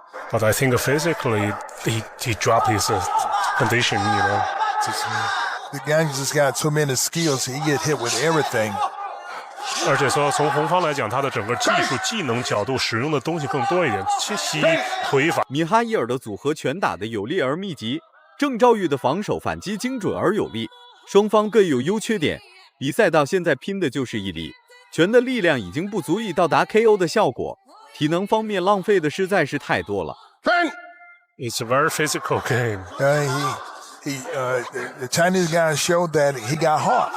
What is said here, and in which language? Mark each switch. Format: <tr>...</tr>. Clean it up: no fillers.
<en>But I think physically he dropped his condition, you know. The guy just got too many skills. He get hit with everything.</en> <zh>而且说从红方来讲，他的整个技术、技能角度使用的东西更多一点，切膝、腿法。米哈伊尔的组合拳打得有力而密集，郑兆玉的防守反击精准而有力，双方各有优缺点。比赛到现在拼的就是毅力，拳的力量已经不足以到达 KO 的效果，体能方面浪费的实在是太多了。</zh> <en>It's a very physical game. The Chinese guy showed that he got heart.</en>